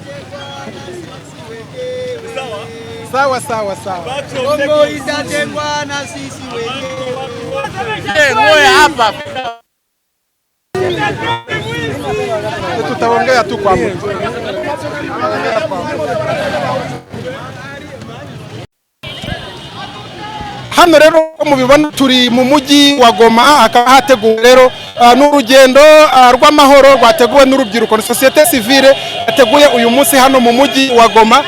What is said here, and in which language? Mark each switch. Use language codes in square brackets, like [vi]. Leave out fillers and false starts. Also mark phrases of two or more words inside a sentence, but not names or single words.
[sw] Sawa. Kongo itatengwa na sisi wenyewe. Ngoja hapa. Tutaongea tu kwa mtu. [rw] Hano rero mubibona turi mu mujyi wa Goma, hakaba hateguwe rero n'urugendo rw'amahoro rwateguwe n'urubyiruko na [fr] societe civile [rw] yateguye uyu munsi hano mu mujyi wa Goma.